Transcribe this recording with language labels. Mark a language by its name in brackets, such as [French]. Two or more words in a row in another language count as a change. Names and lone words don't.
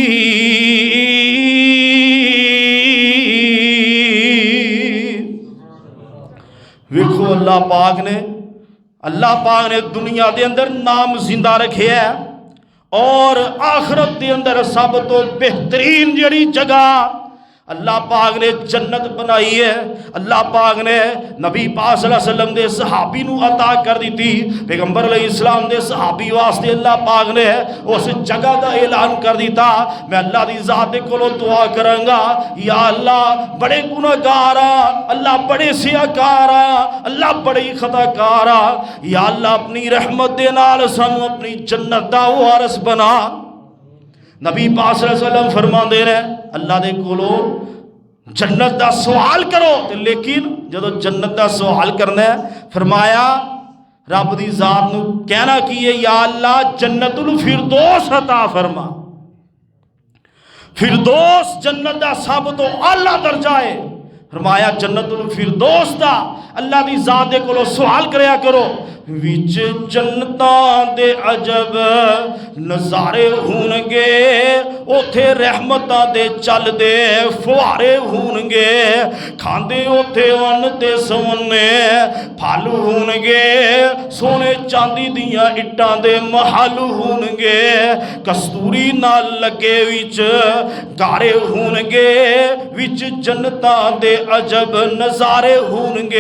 [Punjabi] ویکھو اللہ پاک نے دنیا دے اندر نام زندہ رکھے ہے اور آخرت دے اندر سب تو بہترین جڑی جگہ اللہ پاک نے جنت بنائی ہے، اللہ پاک نے نبی پاک [Arabic] صلی اللہ علیہ وسلم [Punjabi] دے صحابی نو عطا کر دی تھی، پیغمبر [Arabic] علیہ السلام [Punjabi] دے صحابی واسطے اللہ پاک نے اس جگہ دا اعلان کر دیتا۔ میں اللہ دی ذات کولو دعا کروں گا [Arabic] یا اللہ [Punjabi] بڑے گناہگار اللہ بڑے سیاکار اللہ بڑے خطا کار، [Arabic] یا اللہ [Punjabi] اپنی رحمت دے نال سانو اپنی جنت دا وارث بنا۔ نبی پاک [Arabic] صلی اللہ علیہ وسلم [Punjabi] فرما دے رہے اللہ دے کولو جنت دا سوال کرو، لیکن جدو جنت دا سوال کرنا ہے فرمایا رب دی ذات نو کہنا کی ہے [Arabic] یا اللہ جنت الفردوس [Punjabi] عطا فرما۔ فردوس جنت دا سب تو اعلیٰ درجہ ہے، فرمایا [Arabic] جنت الفردوس [Punjabi] دا اللہ دی ذات دے کولو سوال کریا کرو۔ وچ جنتاں دے عجب نظارے ہونگے، اوتھے رحمتاں دے چلدے پھوہارے ہونگے، کھاندے اوتھے ان تے سوہنے پھل ہونگے، سونے چاندی دیاں اٹاں دے محل ہونگے، کستوری نال لگے وچ گارے ہونگے، وچ جنتاں دے عجب نظارے ہونگے.